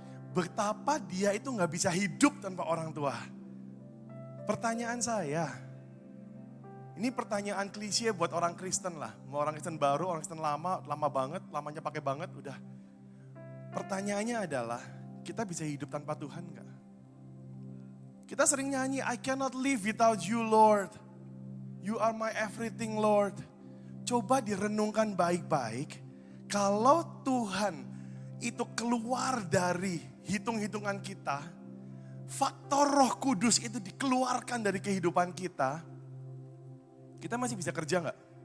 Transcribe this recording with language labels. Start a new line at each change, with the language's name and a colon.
Indonesian: Betapa dia itu gak bisa hidup tanpa orang tua. Pertanyaan saya, ini pertanyaan klise buat orang Kristen lah. Mau orang Kristen baru, orang Kristen lama banget, lamanya pakai banget, udah. Pertanyaannya adalah, kita bisa hidup tanpa Tuhan gak? Kita sering nyanyi,
English: I cannot live without you Lord. You are my everything Lord.
Indonesian: Coba direnungkan baik-baik, kalau Tuhan itu keluar dari hitung-hitungan kita, faktor Roh Kudus itu dikeluarkan dari kehidupan kita masih bisa kerja nggak?